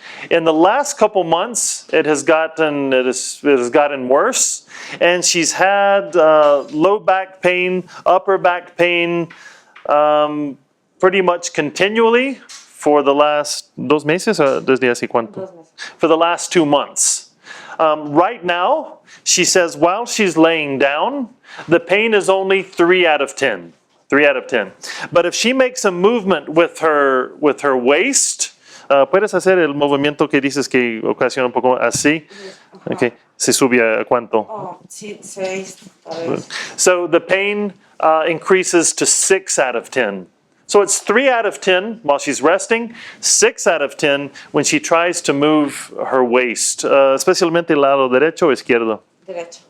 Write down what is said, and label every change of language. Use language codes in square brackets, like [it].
[en] In the last couple months, it has gotten worse, and she's had low back pain, upper back pain, pretty much continually for the last 2 [es] meses, desde hace cuánto? [en] For the last 2 months. Right now, she says while she's laying down, the pain is only 3 out of 10. 3 out of 10. But if she makes a movement with her waist, [es] ¿puedes hacer el movimiento que dices que ocasiona un poco así? Okay. ¿Se sube a cuánto? Oh, sí, 6. [en] So the pain increases to 6 out of 10. So it's 3 out of 10 while she's resting, 6 out of 10 when she tries to move her waist, [es] especialmente el lado derecho o izquierdo? Derecho.